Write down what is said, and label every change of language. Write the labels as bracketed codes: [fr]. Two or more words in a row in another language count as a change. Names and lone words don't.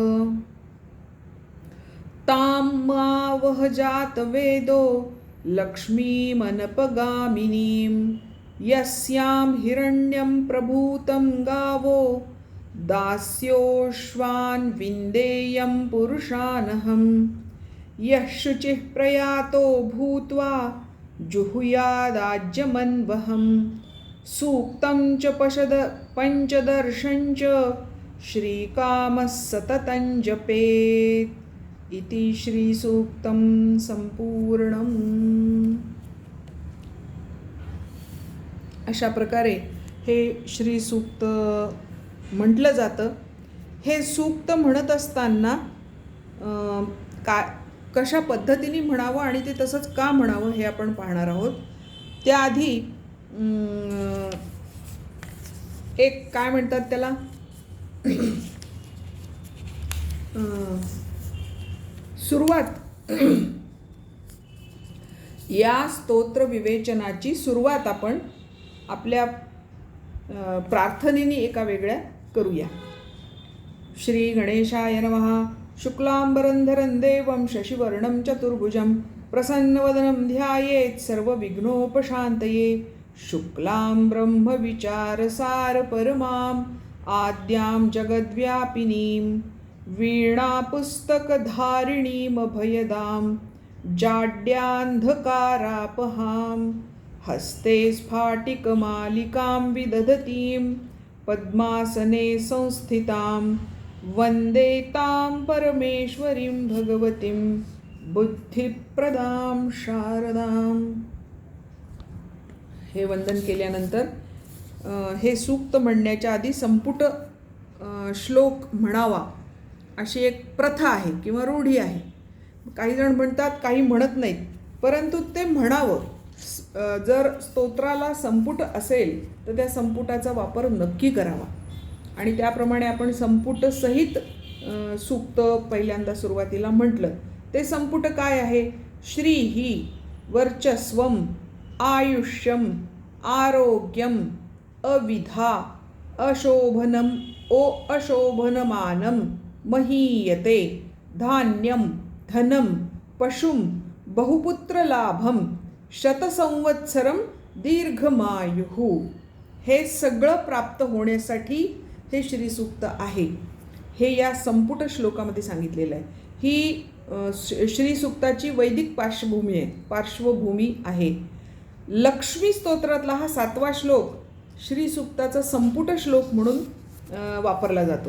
[sa] तां मावह जातवेदो लक्ष्मीमनपगामिनीं यस्यां हिरण्यं प्रभूतं गावो दास्योश्वान् विन्देयं पुरुषानहं यः शुचिः प्रयातो भूत्वा जुहुयादाज्यमन्वहं सूक्तं च पञ्चदर्शं च श्रीकामः सततं जपेत् इति श्रीसूक्तं संपूर्णम्. [mr] अशा प्रकारे हे श्रीसूक्त म्हटलं जातं. हे सूक्त म्हणत असताना कशा पद्धतीने म्हणावं आणि ते तसंच का म्हणावं हे आपण पाहणार आहोत. त्याआधी एक काय म्हणतात त्याला सुरुवात या स्तोत्र विवेचनाची सुरुवात आपण आपल्या प्रार्थनेने एका वेगळ्या करूया. [sa] श्री गणेशाय नमः. शुक्लांबरधरं देवं शशिवर्णं चतुर्भुजं प्रसन्नवदनं ध्यायेत् सर्वविघ्नोपशान्तये शुक्लां ब्रह्मविचारसार परमां आद्यां जगद्व्यापिनीं वीणापुस्तकधारिणीमभयदां जाड्यान्धकारापहां हस्ते स्फाटिकमालिकां विदधतीं पद्मासने संस्थितां वन्दे तां परमेश्वरीं भगवतीं बुद्धिप्रदां शारदां. [mr] हे वंदन केल्यानंतर हे सूक्त म्हणण्याच्या आधी संपुट श्लोक म्हणावा अशी एक प्रथा आहे किंवा रूढी आहे. काही जण म्हणतात, काही म्हणत नाहीत, परंतु ते म्हणावं. जर स्तोत्राला संपुट असेल तर त्या संपुटाचा वापर नक्की करावा आणि त्याप्रमाणे आपण संपुटसहित सूक्त पहिल्यांदा सुरुवातीला म्हटलं. ते संपुट काय आहे? [sa] श्री ही वर्चस्वम आयुष्यम आरोग्यम अविधा अशोभनम अशोभनमानम महीयते धान्यम धनम पशुम बहुपुत्रलाभम शतसंवत्सरम दीर्घमायुः. [mr] हे सगळं प्राप्त होण्यासाठी हे श्रीसूक्त आहे. हे या संपुट श्लोकामध्ये सांगितलेलं आहे. ही श्रीसूक्ताची वैदिक पार्श्वभूमी आहे. लक्ष्मी स्तोत्रातला हा 7वा श्लोक श्रीसूक्ताचा संपुट श्लोक म्हणून वापरला जातो.